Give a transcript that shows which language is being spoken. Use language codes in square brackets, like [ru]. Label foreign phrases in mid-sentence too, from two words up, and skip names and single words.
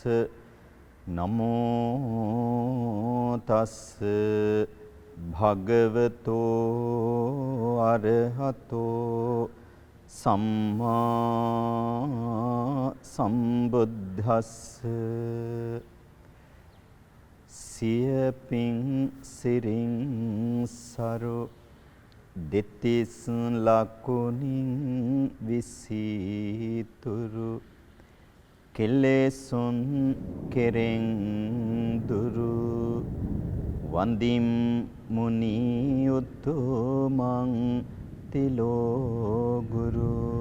[pi] නමෝ තස්ස භගවතෝ අරහතෝ සම්මා සම්බුද්දස්ස [si] සියපින් සිරින් සරු දෙතිස් ලකුණින් විසිතුරු කෙලෙසුන් කෙරෙන් දුරු වන්දිම් මුනි උතුමන් තිලෝ ගුරු